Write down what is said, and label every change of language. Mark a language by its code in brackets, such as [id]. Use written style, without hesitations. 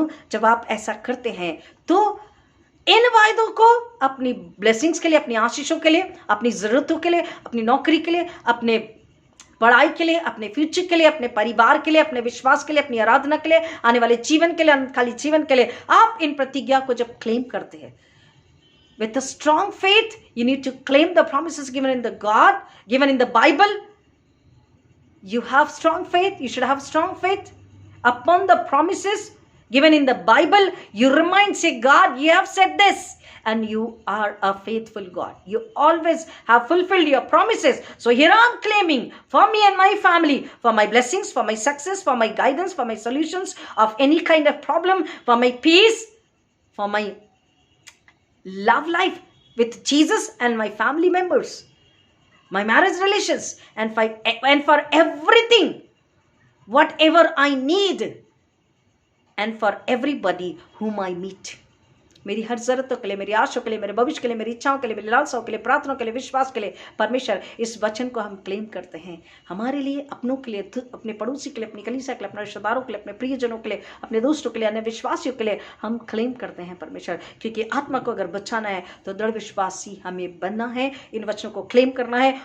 [hi] जब आप ऐसा करते हैं तो इन वायदों को अपनी ब्लेसिंग्स के लिए, अपनी आशीषों के लिए, अपनी जरूरतों के लिए, अपनी नौकरी के लिए, अपने पढ़ाई के लिए, अपने फ्यूचर के लिए, अपने परिवार के लिए, अपने विश्वास के लिए, अपनी आराधना के लिए, आने वाले जीवन के लिए, अनंतकाली जीवन के लिए, आप इन प्रतिज्ञा को जब क्लेम करते हैं [en] with a strong faith, you need to claim the promises given in the Bible. You have strong faith, you should have strong faith upon the promises given in the Bible. You remind, say, God, you have said this, and you are a faithful God. You always have fulfilled your promises. So here I am claiming for me and my family, for my blessings, for my success, for my guidance, for my solutions of any kind of problem, for my peace, for my love life, with Jesus and my family members, my marriage relations, and for everything, whatever I need, and for everybody whom I meet. [hi] मेरी हर ज़रूरतों के लिए, मेरी आशाओं के लिए, मेरे भविष्य के लिए, मेरी इच्छाओं के लिए, मेरी लालसाओं के लिए, प्रार्थनाओं के लिए, विश्वास के लिए, परमेश्वर इस वचन को हम क्लेम करते हैं हमारे लिए, अपनों के लिए, अपने पड़ोसी के लिए, अपनी कलीसिया के लिए, अपने रिश्तेदारों के लिए, अपने प्रियजनों के लिए, अपने दोस्तों के लिए, अन्य विश्वासियों के लिए हम क्लेम करते हैं परमेश्वर, क्योंकि आत्मा को अगर बचाना है तो दृढ़ विश्वासी हमें बनना है, इन वचनों को क्लेम करना है।